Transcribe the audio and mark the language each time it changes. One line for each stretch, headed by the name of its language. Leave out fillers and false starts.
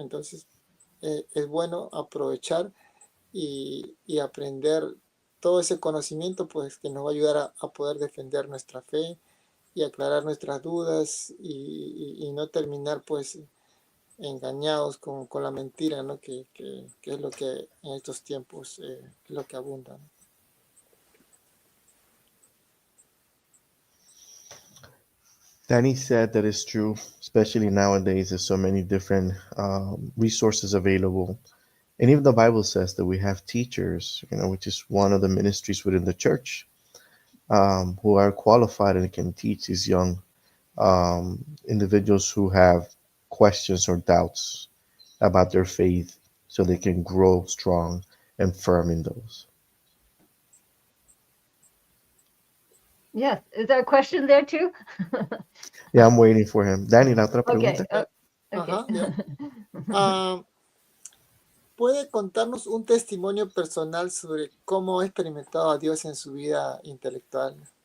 Spanish: Entonces es bueno aprovechar y aprender todo ese conocimiento, pues, que nos va a ayudar a poder defender nuestra fe y aclarar nuestras dudas y no terminar, pues, engañados con la mentira, ¿no? Que es lo que en estos tiempos es lo que abunda, ¿no?
English: Danny said that it's true, especially nowadays. There's so many different resources available. And even the Bible says that we have teachers, which is one of the ministries within the church, who are qualified and can teach these young individuals who have questions or doubts about their faith so they can grow strong and firm in those. Yes. Is there a question there too? Yeah, I'm waiting for him. Danny,
Spanish: la otra pregunta.
English: Okay.
Spanish: Ajá, ¿puede contarnos un testimonio personal sobre cómo ha experimentado a Dios en su vida intelectual?